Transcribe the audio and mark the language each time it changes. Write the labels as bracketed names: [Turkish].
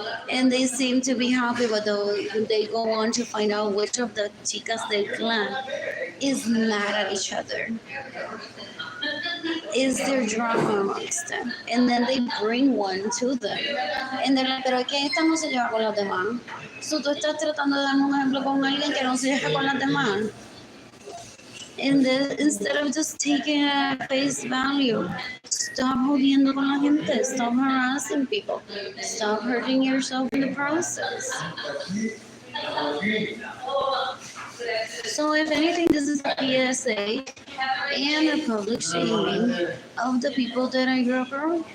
[English] And they seem to be happy, but they go on to find out which of the [Spanish] chicas del clan [English] is mad at each other. Is there drama amongst them? And then they bring one to them. And they're like, [Spanish] pero es que esta no se lleva con las demás. [English] So [Spanish] tú estás tratando de dar un ejemplo con alguien que no se lleva con las demás. [English] And then, instead of just taking it at face value, stop [Spanish] jodiendo con la gente, [English] stop harassing people, stop hurting yourself in the process. So if anything, this is a PSA and a public shaming of the people that I grew up around.